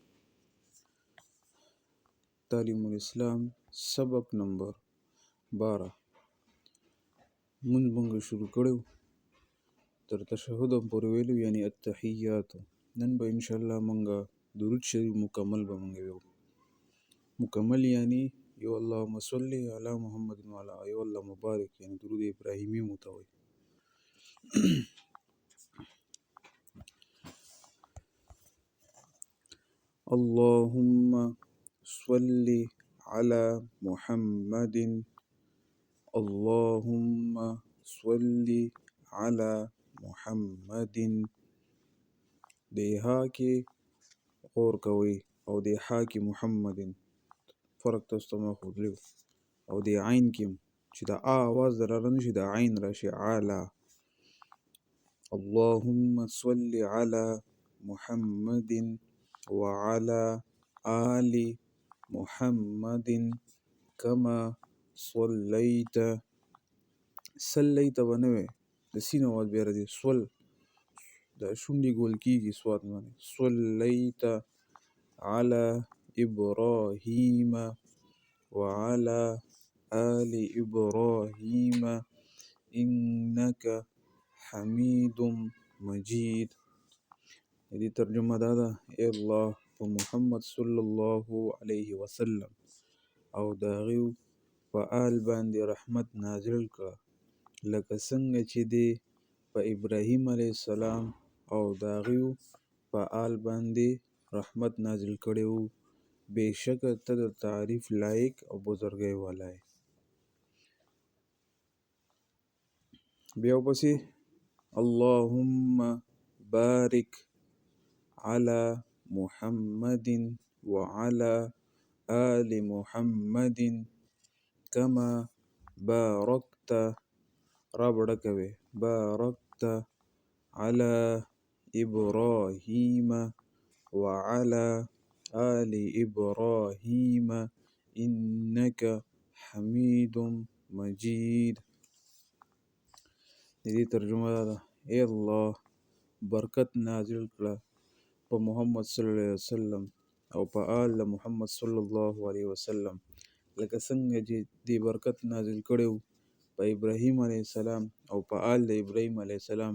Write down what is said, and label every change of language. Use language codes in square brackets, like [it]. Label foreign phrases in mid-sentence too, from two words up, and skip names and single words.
[ps] تعلیم الاسلام سبق نمبر 12 مونږ شروع کړو تر تشهد پورې ویلو، یعنی التحیات. نن به [ar] ان شاء الله [ps] مونږه درود شریف مکمل به مونږ ویو. مکمل یعنی یو [ar] اللهم صل علی محمد وعلى [ps] یو الله مبارک، یعنی درود ابراهیمی متوي. [ar] اللهم صل على محمد. اللهم صل على محمد. [ps] د ها کې غور کوي او د ها کې محمد فرق تاسو ته ما ښودلی، او د عین کې چې د آ اواز دراغلی نشي، د عین راشي علا. [ar] اللهم صل على محمد وعلى آل محمد كما صليت. [ps] صلیت به نه وی، د سین اواز بیا راځي، سول د شونډې ګول کېږي سواد باندې. [ar] صلیت على إبراهيم وعلى آل إبراهيم إنك حميد مجيد. [ps] دې ترجمه دا ده: ای الله په محمد [ar] صلی الله علیه وسلم [ps] او د هغې په آل باندې رحمت نازل کړه، لکه څنګه چې دې په ابراهیم [ar] علیه السلام [ps] او د هغې په آل باندې رحمت نازل کړی و. بېشکه ته د تعریف لایق او بزرګۍ والا یې. بیا ورپسې [ar] اللهم بارک على محمد وعلى آل محمد كما باركت رابڑکوي باركت على إبراهيم وعلى آل إبراهيم إنك حميد مجيد. [ps] دې ترجمه دا ده: ای الله برکت نازل کړه په محمد [ar] صلی الله علیه وسلم [ps] او په آل محمد [ar] صلی الله علیه وسلم، [ps] لکه څنګه چې دې برکت نازل کړی و په ابراهیم [ar] علیه السلام [ps] او په آل د ابراهیم [ar] علیه السلام.